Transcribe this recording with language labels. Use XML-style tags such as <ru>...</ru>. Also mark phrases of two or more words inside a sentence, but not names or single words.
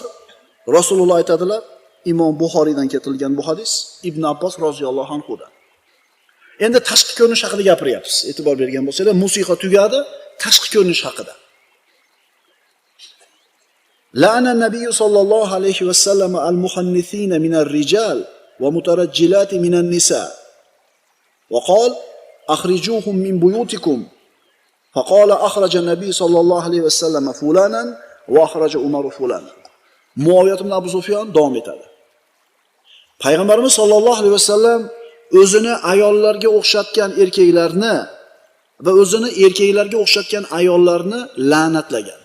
<uz>Rasululloh aytadilar, Imom Buxoriydan keltirilgan bu hadis, Ibn Abbos</uz> <ar>رضي الله عنه-dan.</ar> <uz>Endi tashqi ko'rinish haqida gapiryapmiz. E'tibor bergan bo'lsanglar, musiqa tugadi, tashqi ko'rinish haqida.</uz> <ar>لعن النبي صلى الله عليه وسلم المخنثين من الرجال والمترجلات من النساء. وقال أخرجوهم من بيوتكم. فقال أخرج النبي صلى الله عليه وسلم فلانا وأخرج عمر فلانا.</ar> <uz>Muaviyat ibn Abu Sufyon davom etadi. Payg'ambarimiz</uz> <ar>صلى الله عليه وسلم</ar> <uz>o'zini ayollarga o'xshatgan erkaklarni va o'zini erkaklarga o'xshatgan ayollarni la'natlagan.</uz>